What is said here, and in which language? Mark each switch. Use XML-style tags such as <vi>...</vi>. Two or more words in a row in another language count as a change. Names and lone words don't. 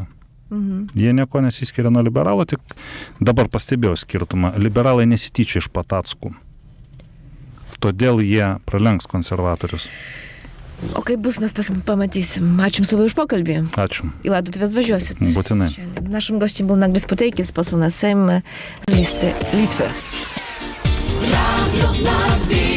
<lt>Jie nieko nesiskiria nuo liberalų, tik dabar pastebėjau skirtumą. Liberalai nesityčia iš Patackų. Todėl jie pralenks konservatorius. O kaip bus, mes pamatysim. Ačiū Jums labai už pokalbį. Ačiū. Į laidotuvės važiuosit. Būtinai.</lt> <pl>Naszym gościem był Nagris Puteikis, poseł na Sejm z listy Litwy. Radio Znak</pl>